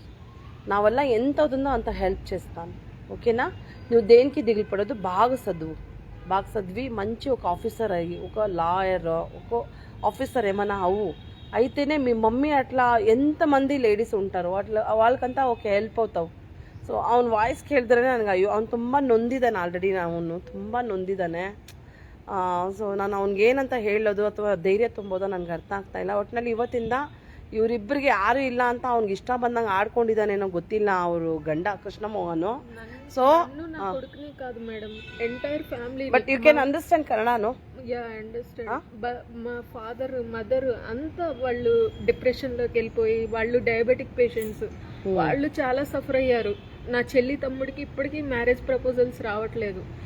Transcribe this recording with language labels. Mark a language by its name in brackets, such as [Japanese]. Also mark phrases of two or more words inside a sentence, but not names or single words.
[Telugu] నా వల్ల ఎంత అవుతుందో అంత హెల్ప్ చేస్తాను, ఓకేనా? నువ్వు దేనికి దిగులు పడదు, బాగా చదివి మంచి ఒక ఆఫీసర్ అయ్యి, ఒక లాయర్, ఒక ఆఫీసర్ ఏమైనా అవ్వు. అయితేనే మీ మమ్మీ అట్లా ఎంతమంది ಲೇಡೀಸ್ ఉంటారు, ಅಟ್లా వాళ్ళకంతా ఒక ಹೆಲ್ಪ್ అవుతావు. [Kannada] ಸೊ ಅವ್ನ ವಾಯ್ಸ್ ಕೇಳಿದ್ರೆ ನನಗೆ ಅಯ್ಯೋ, ಅವ್ನು ತುಂಬ ನೊಂದಿದ್ದಾನೆ ಆಲ್ರೆಡಿ, ಅವನು ತುಂಬ ನೊಂದಿದ್ದಾನೆ. ಸೊ ನಾನು ಅವ್ನಿಗೆ ಏನಂತ ಹೇಳೋದು ಅಥವಾ ಧೈರ್ಯ ತುಂಬೋದೋ ನನಗೆ ಅರ್ಥ ಆಗ್ತಾ ಇಲ್ಲ. ಒಟ್ಟಿನಲ್ಲಿ ಇವತ್ತಿಂದ ಇವರಿಬ್ಬರಿಗೆ ಯಾರು ಇಲ್ಲ ಅಂತ ಅವ್ನಿಗೆ ಇಷ್ಟ ಬಂದಂಗೆ ಆಡ್ಕೊಂಡಿದ್ದಾನೇನೋ ಗೊತ್ತಿಲ್ಲ ಅವರು ಗಂಡ ಕೃಷ್ಣ ಮೋಹನ್. ಸೊ [Telugu] కొడుకునే కాదు మేడం, [English] entire family. But you can understand కన్నడను? Ya understand. [Telugu] మా ఫాదర్ మదర్ అంతా వాళ్ళు డిప్రెషన్ లోకి వెళ్ళిపోయి, వాళ్ళు [English] diabetic patients, [Telugu] వాళ్ళు చాలా సఫర్ అయ్యారు. నా చెల్లి తమ్ముడికి ఇప్పటికీ [English] marriage proposals [Telugu] రావట్లేదు.